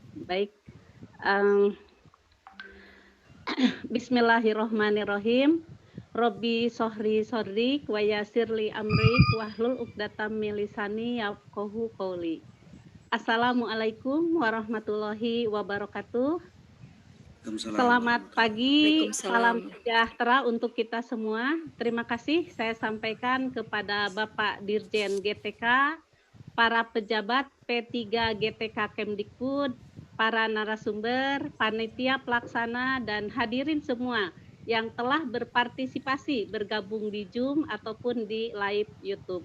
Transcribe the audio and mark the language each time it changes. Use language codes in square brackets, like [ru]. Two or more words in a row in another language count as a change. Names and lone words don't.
[id] Baik, em, Bismillahirrohmanirrohim. [ar] رب اشرح لي صدري ويسر لي أمري واحلل عقدة من لساني يفقهوا قولي. السلام عليكم ورحمة الله وبركاته. Waalaikumsalam [id] Selamat [ar] warahmatullahi [id] pagi, [ar] Waalaikumsalam. [id] salam sejahtera untuk kita semua. Terima kasih saya sampaikan kepada Bapak Dirjen GTK, para pejabat P3 GTK Kemdikbud, para narasumber, panitia pelaksana, dan hadirin semua yang telah berpartisipasi bergabung di Zoom ataupun di live YouTube.